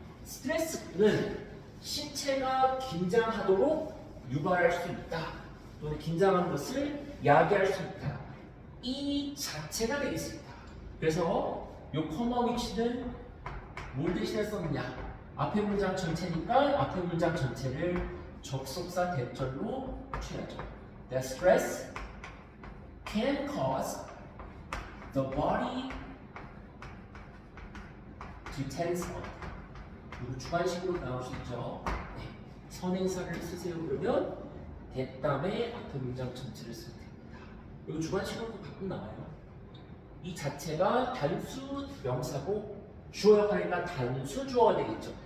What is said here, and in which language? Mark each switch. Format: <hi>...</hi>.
<ko>스트레스는 신체가 긴장하도록 유발할 수 있다 또는 긴장한 것을 야기할 수 있다 이 자체가 되겠습니다. 그래서 이 컴마 위치는 뭘 대신해 썼느냐 앞에 문장 전체니까 앞에 문장 전체를 접속사 대절로 취하죠.</ko> <en>The stress can cause the body to tense up.</en> <ko>이거 주관식으로 나올 수 있죠. 네. 선행사를 쓰세요 그러면 대담의 앞에 문장 전체를 쓰면 됩니다. 이거 주관식으로도 가끔 나와요. 이 자체가 단수 명사고 주어 역할이니까 단수 주어가 되겠죠.</ko>